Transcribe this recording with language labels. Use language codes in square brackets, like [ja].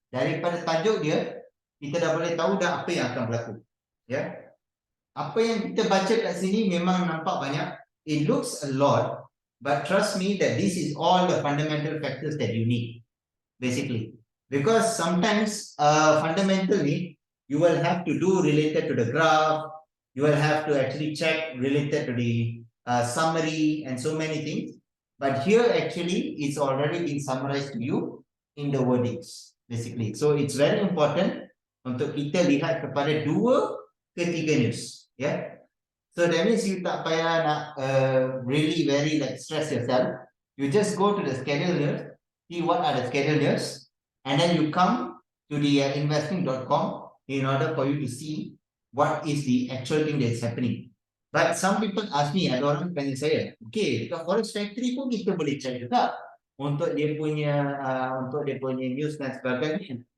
[ms] Daripada tajuk dia, kita dah boleh tahu dah apa yang akan berlaku. Yeah. Apa yang kita baca kat sini memang nampak banyak. [en] It looks a lot, but trust me that this is all the fundamental factors that you need, basically. Because sometimes fundamentally, you will have to do related to the graph, you will have to actually check related to the summary and so many things. But here actually, it's already been summarized to you in the wordings, basically. So it's very important [ms] untuk kita lihat kepada 2 ke 3 news. [en] Yeah, so that means you [ms] tak payah nak [en] really very like stress yourself. You just go to the schedule news, see what are the schedule news, and then you come to the investing.com in order for you to see what is the actual thing that is happening. But some people ask me, [ms] ada orang tanya saya, okay, dekat Forex Factory pun kita boleh cek juga untuk dia punya news dan sebagainya.